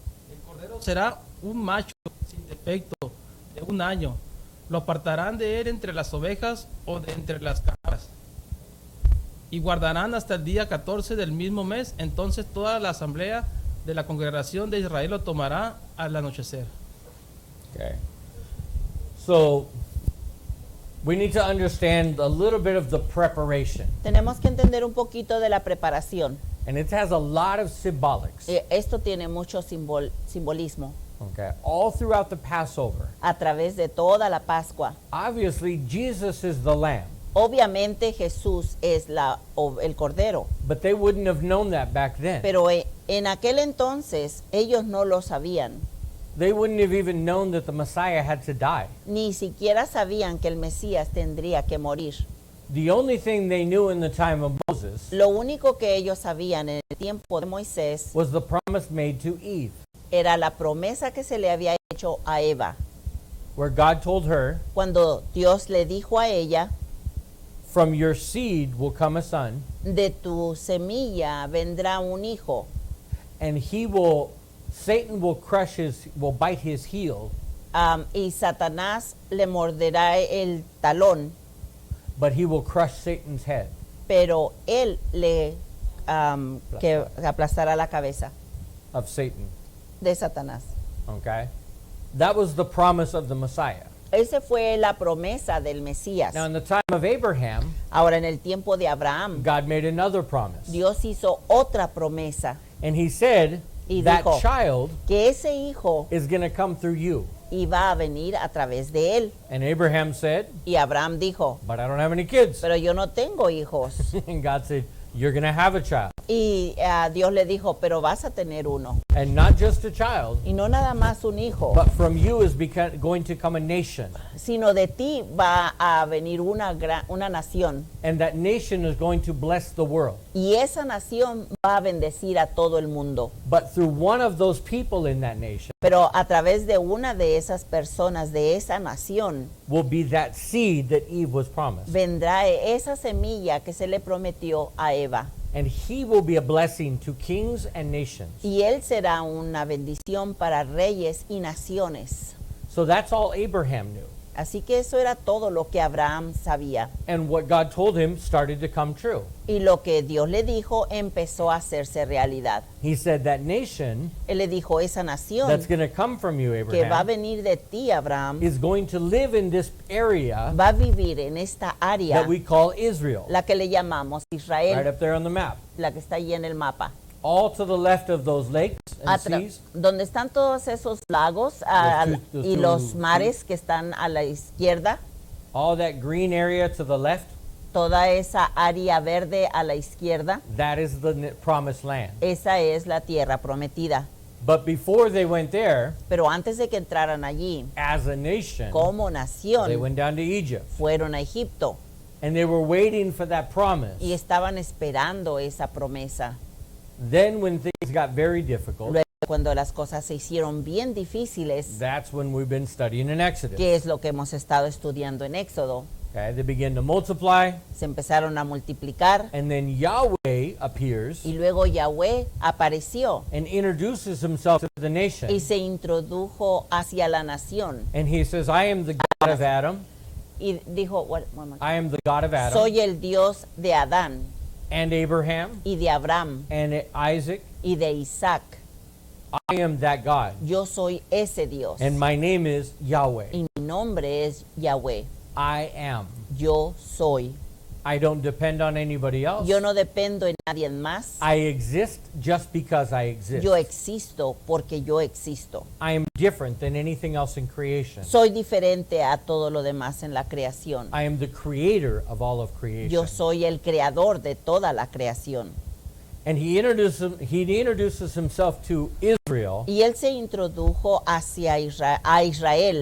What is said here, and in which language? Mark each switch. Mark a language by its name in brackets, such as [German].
[Spanish] El cordero será un macho sin defecto de 1 año. Lo apartarán de él entre las ovejas o de entre las cabras. Y guardarán hasta el día 14 del mismo mes. Entonces toda la asamblea de la congregación de Israel lo tomará al anochecer. [English] Okay. So we need to understand a little bit of the preparation, [Spanish] Tenemos que entender un poquito de la preparación. [English] and it has a lot of symbolics. [Spanish] Esto tiene mucho simbolismo [English] Okay. All throughout the Passover. [Spanish] a través de toda la Pascua. [English] Obviously, Jesus is the lamb, [Spanish] Obviamente Jesús es el cordero, [English] but they wouldn't have known that back then. [Spanish] pero en aquel entonces ellos no lo sabían. [English] They wouldn't have even known that the Messiah had to die. [Spanish] Ni siquiera sabían que el Mesías tendría que morir. [English] The only thing they knew in the time of Moses [Spanish] Lo único que ellos sabían en el tiempo de Moisés [English] was the promise made to Eve, [Spanish] era la promesa que se le había hecho a Eva, [English] where God told her, [Spanish] cuando Dios le dijo a ella: [English] "From your seed will come a son, [Spanish] de tu semilla vendrá un hijo, [English] and Satan will bite his heel, [Spanish] y Satanás le morderá el talón, [English] but he will crush Satan's head." [Spanish] pero él le que aplastará la cabeza [English] Of Satan. [Spanish] de Satanás. [English] Okay? That was the promise of the Messiah. [Spanish] Esa fue la promesa del Mesías. [English] Now, in the time of Abraham, [Spanish] Ahora, en el tiempo de Abraham, [English] God made another promise. [Spanish] Dios hizo otra promesa, [English] And he said, [Spanish] Y [English] that [Spanish] dijo, [English] child [Spanish] que ese hijo [English] is going to come through you. [Spanish] iba a venir a través de él. [English] And Abraham said, [Spanish] Y Abraham dijo, [English] but I don't have any kids. [Spanish] pero yo no tengo hijos. [English] And God said, you're going to have a child. [Spanish] Y Dios le dijo, pero vas a tener uno. [English] And not just a child, [Spanish] Y no nada más un hijo, [English] but from you is going to come a nation. [Spanish] sino de ti va a venir una nación. [English] And that nation is going to bless the world. [Spanish] Y esa nación va a bendecir a todo el mundo. [English] But through one of those people in that nation [Spanish] Pero a través de una de esas personas de esa nación [English] will be that seed that Eve was promised. [Spanish] vendrá esa semilla que se le prometió a Eva. [English] And he will be a blessing to kings and nations. [Spanish] Y él será una bendición para reyes y naciones. [English] So that's all Abraham knew. [Spanish] Así que eso era todo lo que Abraham sabía. [English] And what God told him started to come true. [Spanish] Y lo que Dios le dijo empezó a hacerse realidad. [English] He said that nation [Spanish] Él le dijo, esa nación [English] that's going to come from you, [Spanish] que va a [English] Abraham, [Spanish] venir de ti, Abraham, [English] is going to live in this area [Spanish] va a vivir en esta área, [English] that we call Israel, [Spanish] la que le llamamos [English] right [Spanish] Israel, [English] up there on the map. [Spanish] la que está allí en el mapa. [English] All to the left of those lakes and seas, [Spanish] Donde están todos esos lagos [English] Those [Spanish] y [English] two [Spanish] los mares que están a la izquierda, [English] all that green area to the left, [Spanish] toda esa área verde a la izquierda, [English] that is the promised land. [Spanish] esa es la tierra prometida. [English] But before they went there, [Spanish] Pero antes de que entraran allí, [English] as a nation, [Spanish] como [English] they [Spanish] nación, [English] went down to Egypt. [Spanish] fueron a Egipto [English] And they were waiting for that promise. [Spanish] y estaban esperando esa promesa. [English] Then when things got very difficult, [Spanish] Luego, cuando las cosas se hicieron bien difíciles, [English] that's when we've been studying in Exodus. [Spanish] que es lo que hemos estado estudiando en Éxodo, [English] Okay, they begin to multiply, [Spanish] se empezaron a multiplicar [English] and then Yahweh appears [Spanish] y luego Yahweh apareció [English] and introduces himself to the nation. [Spanish] y se introdujo hacia la nación [English] And he says, I am the God of Adam. [Spanish] y dijo, [English] one more. I am the God of Adam [Spanish] soy el Dios de Adán [English] and Abraham [Spanish] y de Abraham [English] and Isaac. [Spanish] y de Isaac. [English] I am that God. [Spanish] Yo soy ese Dios [English] And my name is Yahweh. [Spanish] y mi nombre es Yahweh. [English] I am. [Spanish] Yo soy. [English] I don't depend on anybody else. [Spanish] Yo no dependo en nadie más. [English] I exist just because I exist. [Spanish] Yo existo porque yo existo. [English] I am different than anything else in creation. [Spanish] Soy diferente a todo lo demás en la creación. [English] I am the creator of all of creation. [Spanish] Yo soy el creador de toda la creación. [English] And he introduces himself to Israel [Spanish] Y él se introdujo hacia a Israel